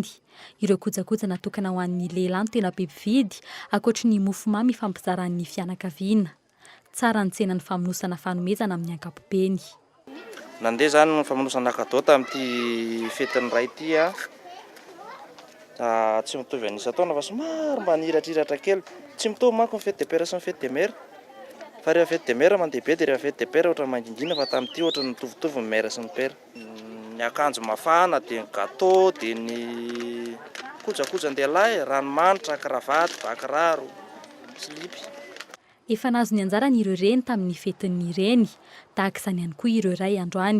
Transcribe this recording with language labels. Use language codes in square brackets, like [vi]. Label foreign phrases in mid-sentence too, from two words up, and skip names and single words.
[mg] Ireo kojakoja natokana ho an'ny lehilahy no tena be mpividy, ankoatry ny mofomamy fampizaran'ny fianakaviana. Tsara ny tsenan'ny famonosana fanomezana amin'ny ankapobeny. Nandeha zany ny famonosana cadeau tamin'ity fetin'ny ray ity tsy mitovy an'isa taona fa somary mba nihiratrihiratra kely. Tsy mitovy manko ny [fr] fête de père [mg] sy ny [fr] fête de mère. [mg] Fa rehefa [fr] fête de mère [mg] mandeha be dia rehefa [fr] fête de père [mg] ohatran'ny mangingina fa tamin'ity ohatran'ny mitovitovy ny mère sy ny père. Ny akanjo mafana dia ny gâteau dia ny kojakojan-dehilahy, ranomanitra, kravaty, bakiraro, slipy. Efa nahazo ny anjarany ireo reny tamin'ny fetin'ny ireny, tahaka izany ihany koa ireo ray androany.